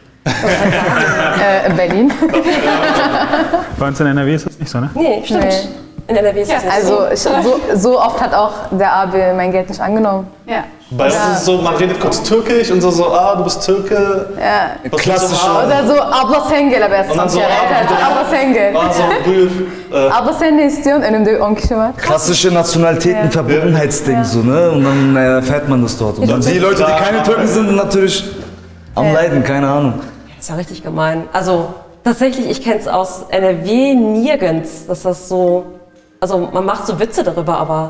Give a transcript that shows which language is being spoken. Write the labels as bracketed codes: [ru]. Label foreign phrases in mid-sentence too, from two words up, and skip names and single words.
[de] In Berlin. Bei uns in NRW ist das nicht so, ne? Nee, stimmt. Nee. In NRW ist das nicht so. Also so oft hat auch der Abel mein Geld nicht angenommen. Ja. Bei uns ist es so, man redet kurz Türkisch und so, du bist Türke. Ja. Klassisch. Oder so, [tr] abla sen gel be. [de] Und dann so, [tr] abla sen gel. Also, buyur. Abla sen ne istiyorsun? Önümde 10 kişi var. [de] Klassische Nationalitäten-Verbundenheitsding, so, ne? Und dann erfährt man das dort. Und dann die Leute, die keine Türken sind, sind natürlich am Leiden, keine Ahnung. Das ist ja richtig gemein. Also tatsächlich, ich kenne es aus NRW nirgends, dass das so. Also man macht so Witze darüber, aber.